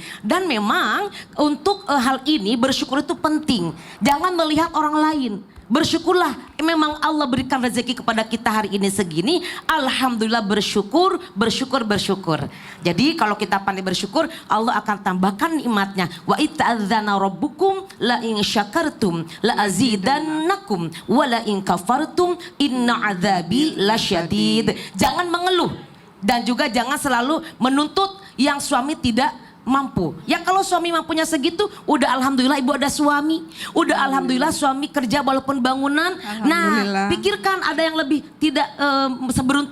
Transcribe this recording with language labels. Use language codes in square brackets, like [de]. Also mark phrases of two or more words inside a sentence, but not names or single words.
[id] Dan memang untuk hal ini bersyukur itu penting. Jangan melihat orang lain. Bersyukurlah, memang Allah berikan rezeki kepada kita hari ini segini. Alhamdulillah bersyukur. Jadi kalau kita pandai bersyukur, Allah akan tambahkan nikmatnya. [ar] وإذ تأذن ربكم لئن شكرتم لأزيدنكم ولئن كفرتم إن عذابي لشديد. [id] Jangan mengeluh dan juga jangan selalu menuntut yang suami tidak mampu. Ya kalau suami mampunya segitu, udah alhamdulillah ibu ada suami. Udah alhamdulillah suami kerja walaupun bangunan. Nah, pikirkan ada yang lebih tidak seberuntung ibu.